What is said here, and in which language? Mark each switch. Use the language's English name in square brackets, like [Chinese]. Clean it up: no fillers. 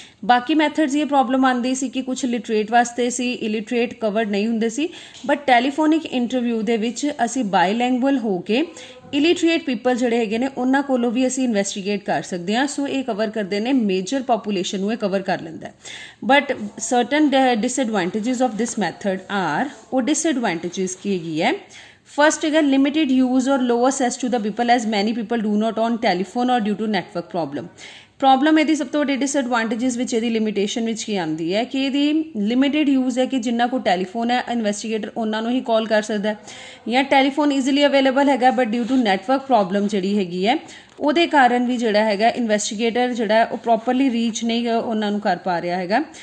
[Punjabi] ਬਾਕੀ ਮੈਥਡਸ ਇਹ ਪ੍ਰੋਬਲਮ ਆਉਂਦੀ ਸੀ ਕਿ ਕੁਝ ਲਿਟਰੇਟ ਵਾਸਤੇ ਸੀ, ਇਲਿਟਰੇਟ ਕਵਰਡ ਨਹੀਂ ਹੁੰਦੇ ਸੀ, ਬਟ ਟੈਲੀਫੋਨਿਕ ਇੰਟਰਵਿਊ ਦੇ ਵਿੱਚ ਅਸੀਂ ਬਾਈਲੈਂਗੁਅਲ ਹੋ ਕੇ ਇਲਿਟਰੇਟ ਪੀਪਲ ਜਿਹੜੇ ਹੈਗੇ ਨੇ ਉਹਨਾਂ ਕੋਲੋਂ ਵੀ ਅਸੀਂ ਇਨਵੈਸਟੀਗੇਟ ਕਰ ਸਕਦੇ ਹਾਂ. ਸੋ ਇਹ ਕਵਰ ਕਰਦੇ ਨੇ ਮੇਜਰ ਪਾਪੂਲੇਸ਼ਨ ਨੂੰ ਇਹ ਕਵਰ ਕਰ ਲੈਂਦਾ. [English] but certain disadvantages of this method are, [Punjabi] ਉਹ ਡਿਸਐਡਵਾਂਟੇजेस ਕੀ ਹੈਗੀ ਹੈ. [English] First is limited use or low access to the people as many people do not on telephone or due to network problem. [Punjabi] Problem ਇਹਦੀ ਸਭ ਤੋਂ ਵੱਡੀ disadvantages ਵਿੱਚ ਇਹਦੀ limitation ਵਿੱਚ ਕੀ ਆਉਂਦੀ ਹੈ ਕਿ ਇਹਦੀ ਲਿਮਿਟਿਡ ਯੂਜ਼ ਹੈ ਕਿ ਜਿੰਨਾ ਕੋਲ ਟੈਲੀਫੋਨ ਹੈ ਇਨਵੈਸਟੀਗੇਟਰ ਉਹਨਾਂ ਨੂੰ ਹੀ ਕਾਲ ਕਰ ਸਕਦਾ, ਜਾਂ ਟੈਲੀਫੋਨ ਈਜ਼ੀਲੀ ਅਵੇਲੇਬਲ ਹੈਗਾ but due to network problem ਜਿਹੜੀ ਹੈਗੀ ਹੈ ਉਹਦੇ ਕਾਰਨ ਵੀ ਜਿਹੜਾ ਹੈਗਾ ਇਨਵੈਸਟੀਗੇਟਰ ਜਿਹੜਾ ਉਹ ਪ੍ਰੋਪਰਲੀ ਰੀਚ ਨਹੀਂ ਉਹਨਾਂ ਨੂੰ ਕਰ ਪਾ ਰਿਹਾ ਹੈਗਾ.